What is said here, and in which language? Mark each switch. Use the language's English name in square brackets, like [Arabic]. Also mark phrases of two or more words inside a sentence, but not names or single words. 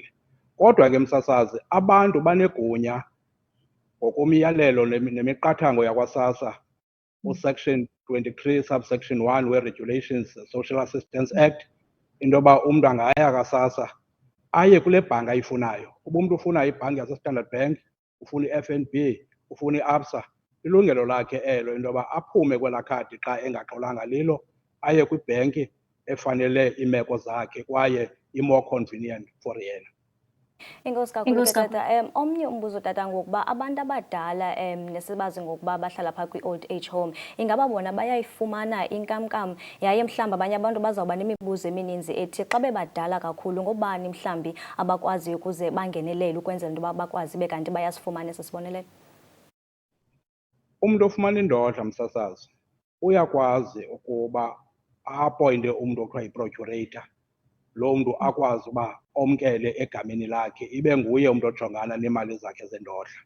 [Xhosa] Kodwa ke msasazi, abantu banegunya ngokomyalelo nemiqathango yakwa-SASSA, uSection 23 subsection 1 we-Regulations Social Assistance Act, into yoba umntu angaya ka-SASSA aye kule bhanki ayifunayo. Uba umntu ufuna ibhanki yaseStandard Bank, ufuna i-FNB, ufuna i-ABSA, ilungelo lakhe elo into yoba aphume kwelaa khadi xa engaxolanga lilo, aye kwibhenki efanele iimeko zakhe kwaye i- [English] more convenient for [Xhosa] yena. Inkosi kakhulu ke tata. Omnye umbuzo tata ngokuba abantu abadala nesibazi ngokuba bahlala phaa kwi- [English] old age home, [Xhosa] ingaba bona bayayifumana inkamnkam yaye mhlawumbi abanye abantu bazawuba nemibuzo emininzi ethi xa bebadala kakhulu ngobani mhlawumbi abakwaziyo ukuze bangenelele ukwenzela into yoba bakwazi be kanti bayasifumana esi sibonelelo? Umntu ofumana indodla msasazi uyakwazi ukuba apointe umntu okuthiwa yi-procurator, loo mntu akwazi uba omkele egameni lakhe, ibe nguye umntu ojongana neemali zakhe zendodla.